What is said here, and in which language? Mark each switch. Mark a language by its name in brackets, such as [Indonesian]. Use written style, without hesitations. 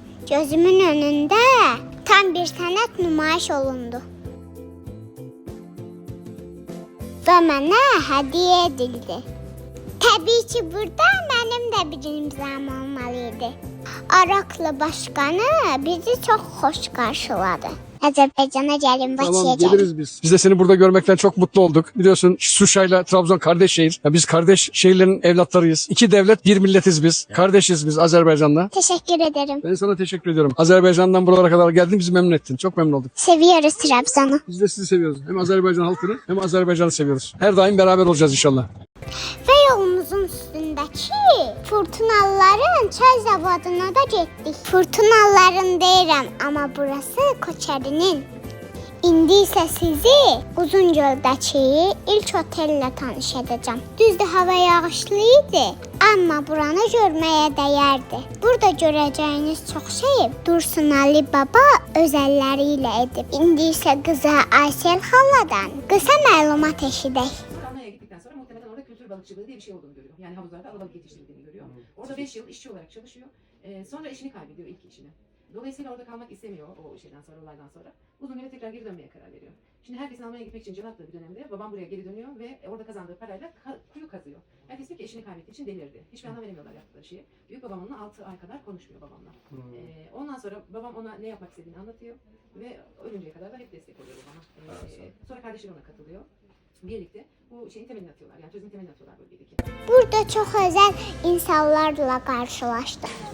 [Azerbaijani] Gözümün önündə tam bir sənət nümayiş olundu. Və mənə hədiyyə edildi. Təbii ki, burada mənim də bir imzam olmalı idi. [Turkish] Araklı başkanı bizi çok hoş karşıladı. [Azerbaijani] Azərbaycana gəlin, Bakıya [Turkish] Tamam [Azerbaijani] gəlin. [Turkish] geliriz biz. Biz de seni burada görmekten çok mutlu olduk. Biliyorsun Şuşa'yla Trabzon kardeş şehir. Ya biz kardeş şehirlerin evlatlarıyız. İki devlet bir milletiz biz. Kardeşiz biz Azerbaycan'la. Teşekkür ederim. Ben sana teşekkür ediyorum. Azerbaycan'dan buralara kadar geldin bizi memnun ettin. Çok memnun olduk. Seviyoruz Trabzon'u. Biz de sizi seviyoruz. Hem Azerbaycan halkını hem Azerbaycan'ı seviyoruz. Her daim beraber olacağız inşallah. Ve yolumuzun üstündeki fırtınaların çay zavoduna da gittik. [Azerbaijani] Fırtınaların deyirəm, [Turkish] ama burası [Azerbaijani] Koçeri'nin. İndi isə sizi Uzungöldəki ilk otelle tanış edəcəm. Düzdür, hava yağışlı idi, amma buranı görməyə dəyərdi. Burada görəcəyiniz çox şey Dursun Ali Baba öz əlləri ilə edib. İndi isə qıza Aysel xaladan qısa məlumat eşidək. [Turkish] Almanya'ya gittikten sonra muhtemelen orada kültür balıkçılığı diye bir şey olduğunu görüyor. Yani havuzlarda alabalık yetiştirildiğini görüyor. Orada 5 yıl işçi olarak çalışıyor. Sonra eşini kaybediyor, ilk eşini. Dolayısıyla orada kalmak istemiyor o şeyden sonra, olaydan sonra. Uzun süre tekrar geri dönmeye karar veriyor. Şimdi herkesin Almanya'ya gitmek için can attığı bir dönemde babam buraya geri dönüyor ve orada kazandığı parayla kuyu kazıyor. Herkes diyor ki eşini kaybettiği için delirdi. Hiçbir anlam veremiyorlar yaptıkları şeye. Büyük babam onunla 6 ay kadar konuşmuyor babamla. Ondan sonra babam ona ne yapmak istediğini anlatıyor ve ölünceye kadar da hep destek oluyor babama. Sonra kardeşleri ona katılıyor. Birlikte bu şeyin temelini atıyorlar. Yani turizmin temelini atıyorlar bölgedeki. [Azerbaijani] Burada çox özəl insanlarla qarşılaşdıq.